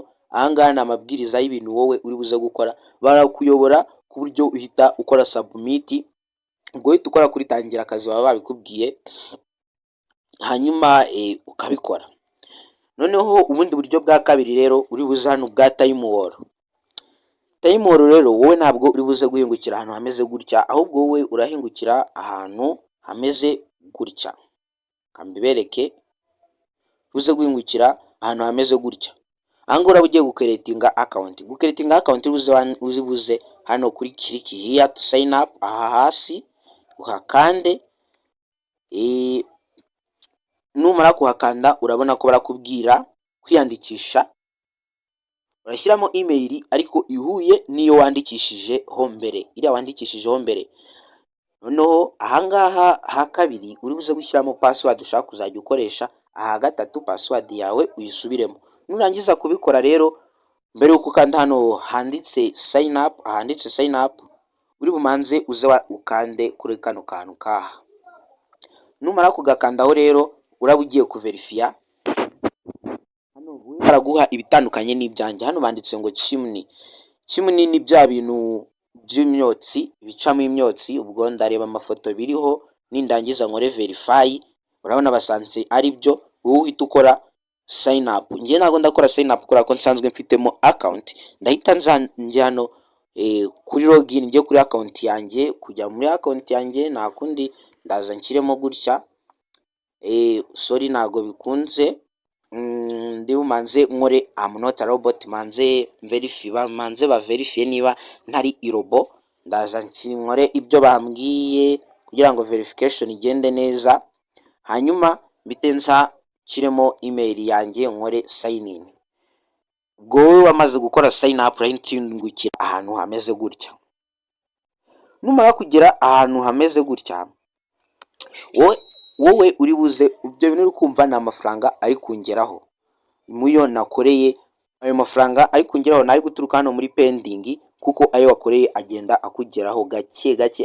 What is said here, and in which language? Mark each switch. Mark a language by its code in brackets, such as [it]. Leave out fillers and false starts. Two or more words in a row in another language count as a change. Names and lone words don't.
[rw] Ahangaha ni amabwiriza y'ibintu wowe uri buze gukora, barakuyobora ku buryo uhita ukora submit. Ubwo uhita ukora kuri tangira akazi baba babikubwiye, hanyuma ukabikora. Noneho ubundi buryo bwa kabiri rero uri buze hano bwa [en] time wall. Time wall [rw] rero wowe ntabwo uri buze guhingukira ahantu hameze gutya, ahubwo wowe urahingukira ahantu hameze gutya. Kambibereke uze guhingukira ahantu hameze gutya. Ahanga urabugiye gucreatinga account. Gucreatinga account uzibuze hano kuri [en] click here to sign up. [rw] Aha hasi uhakande. Numara kuhakanda urabona ko barakubwira kwiyandikisha. Urashyiramo email ariko ihuye niyo wandikishijeho mbere, iriya wandikishijeho mbere. Noneho ahangaha ha kabiri uri buze gushyiramo password ushaka kuzajya ukoresha. Aha gatatu password yawe uyisubiremo. Nurangiza kubikora rero, mbere yuko ukanda hano handitse [en] sign up, [rw] ahanditse [en] sign up [rw] uri bumanze uze ukande kuri kano kantu kaha. Numara kugakandaho rero urabugiye kuverifya. Hano baraguha ibitandukanye n'ibyanjye. Hano banditse ngo chimney ni bya bintu by'imyotsi bicamo imyotsi. Ubwo ndareba amafoto biriho nindangiza nkore verify. Urabona basanze ari byo, wowe uhita ukora [en] sign up. [rw] Ngiye ntago ndakora [en] sign up [rw] kubera ko nsanzwe mfitemo account. Ndahita njya hano kuri login, njye kuri account yanjye. Kujya muri account yanjye nta kundi ndaza nshyiremo gutya. Sorry ntago bikunze. ndi bumanze nkore [en] am not a robot, [rw] manze ba verify niba ntari irobo, ndaza nkore ibyo bambwiye kugira ngo verification igende neza, hanyuma bitenza kiremo email yanjye nkore [en] sign in. [rw] Ubwo wowe wamaze gukora [en] sign up [rw] urahita ahantu hameze gutya. Numara kugera ahantu hameze gutya, wowe uri buze ibyo bintu uri kumva ni amafaranga ari kungeraho muyo nakoreye. Ayo mafaranga ari kungeraho nari guturuka hano muri pending, kuko ayo wakoreye agenda akugeraho gake gake.